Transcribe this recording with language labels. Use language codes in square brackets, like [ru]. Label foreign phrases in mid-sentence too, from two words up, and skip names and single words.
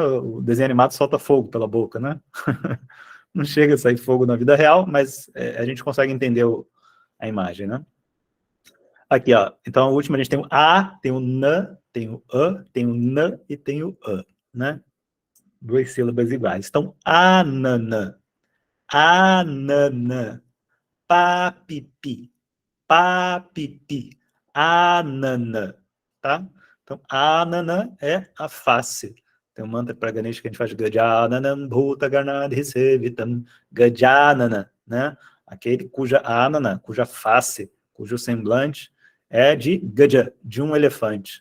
[pt] O desenho animado solta fogo pela boca, né? Não chega a sair fogo na vida real, mas a gente consegue entender a imagem, né? Aqui, ó. Então, a última, a gente tem o A, tem o N, tem o A, tem o N e tem o A, né? 2 sílabas iguais. Então, [sa] आनन, आनन, पापिपि, पापिपि, आनन, [pt] tá? Então, anana é a face. Tem um mantra para Ganesha que a gente faz [sa] गजाननं भूत गणाधि सेवितं गजानन, [pt] né? Aquele cuja anana, cuja face, cujo semblante é de Gaja, de um elefante.